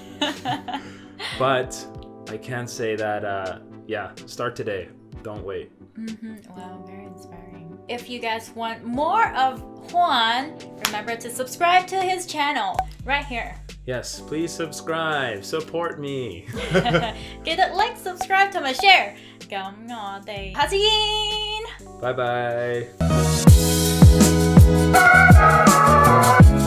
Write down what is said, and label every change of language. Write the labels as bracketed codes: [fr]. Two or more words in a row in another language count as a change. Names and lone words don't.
[en] But I can say that, start today. Don't wait. Wow, very inspiring. If you guys want more of Juan, remember to subscribe to his channel right here. Yes, please subscribe. Support me. [yue] 記得 [en] like, subscribe [yue] 同埋 share。咁我哋下次見。 [en] Bye bye.